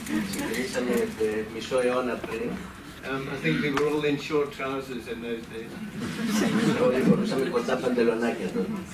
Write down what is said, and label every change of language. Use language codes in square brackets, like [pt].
[el] Ξεκινήσαμε μισό αιώνα πριν. [en] I think we were all in short trousers in those days. [el] Όλοι φορούσαμε κοντά παντελονάκια τότε.